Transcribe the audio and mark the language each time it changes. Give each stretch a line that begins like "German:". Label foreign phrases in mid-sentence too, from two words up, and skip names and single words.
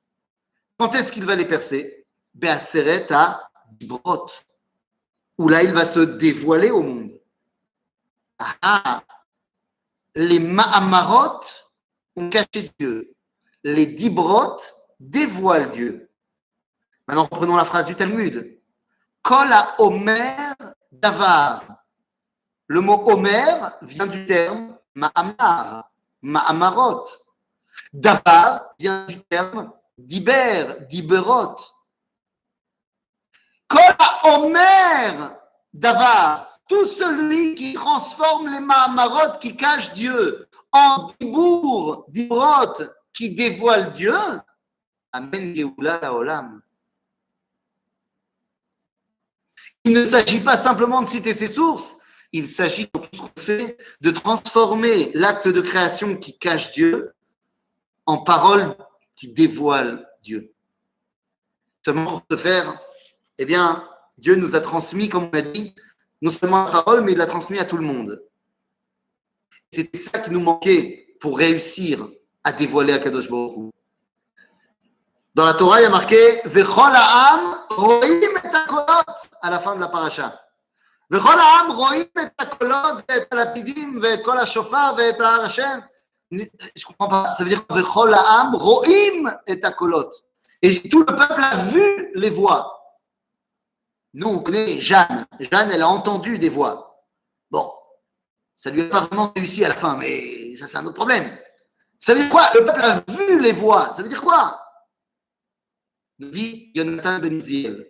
French: Quand est-ce qu'il va les percer?
Hebrew: בעשרת הדיברות,
French: où là, il va se dévoiler au monde. Les Ma'amarot ont caché Dieu. Les Dibrot dévoilent Dieu. Maintenant, reprenons la phrase du Talmud.
Hebrew: כל האומר דבר.
French: Le mot Omer vient du terme
Hebrew: מאמר, מאמרות.
French: Davar vient du terme
Hebrew: דיבר, דיברות. כל האומר דבר.
French: Tout celui qui transforme les Ma'amarot, qui cache Dieu, en
Hebrew: דיבור, דברות,
French: qui dévoile Dieu,
Hebrew: אמן גאולה לעולם.
French: Il ne s'agit pas simplement de citer ses sources, il s'agit dans tout ce qu'on fait de transformer l'acte de création qui cache Dieu en parole qui dévoile Dieu. Seulement pour ce faire, eh bien, Dieu nous a transmis, comme on a dit, non seulement la parole, mais il l'a transmis à tout le monde. C'était ça qui nous manquait pour réussir à dévoiler
Hebrew: הקדוש ברוך הוא.
French: Dans la Torah, il y a marqué
Hebrew: וכל העם רואים את הקולות
French: à la fin de la paracha.
Hebrew: וכל העם רואים את הקולות את הלפידים את קול השופר את הר השם.
French: Je comprends pas. Ça veut dire
Hebrew: וכל העם רואים את הקולות.
French: Et tout le peuple a vu les voix. Nous, on connaît Jeanne. Jeanne, elle a entendu des voix. Bon, ça lui a pas vraiment réussi à la fin, mais ça, c'est un autre problème. Ça veut dire quoi? Le peuple a vu les voix. Ça veut dire quoi? Nous dit Yonatan Ben Uziel.